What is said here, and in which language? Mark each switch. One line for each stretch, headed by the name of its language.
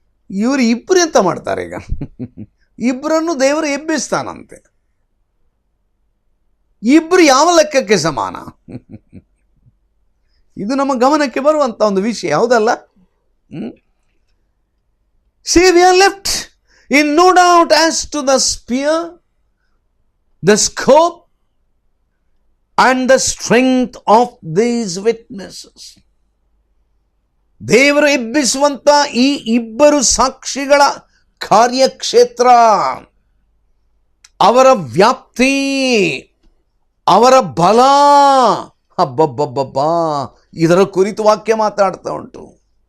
Kannada: ಇವರು ಇಬ್ಬರು ಎಂತ ಮಾಡ್ತಾರೆ ಈಗ? ಇಬ್ಬರನ್ನು ದೇವರು ಎಬ್ಬಿಸ್ತಾನಂತೆ. ಇಬ್ಬರು ಯಾವ ಲೆಕ್ಕಕ್ಕೆ ಸಮಾನ? ಇದು ನಮ್ಮ ಗಮನಕ್ಕೆ ಬರುವಂಥ ಒಂದು ವಿಷಯ, ಹೌದಲ್ಲ?
English: See, we are left in no doubt as to the sphere, the scope and the strength of these witnesses.
Kannada: ದೇವರು ಎಬ್ಬಿಸುವಂತ ಈ ಇಬ್ಬರು ಸಾಕ್ಷಿಗಳ ಕಾರ್ಯಕ್ಷೇತ್ರ, ಅವರ ವ್ಯಾಪ್ತಿ, ಅವರ ಬಲ, ಹಬ್ಬಬ್ಬಬ್ಬಬ್ಬಾ, ಇದರ ಕುರಿತು ವಾಕ್ಯ ಮಾತಾಡ್ತಾ ಉಂಟು.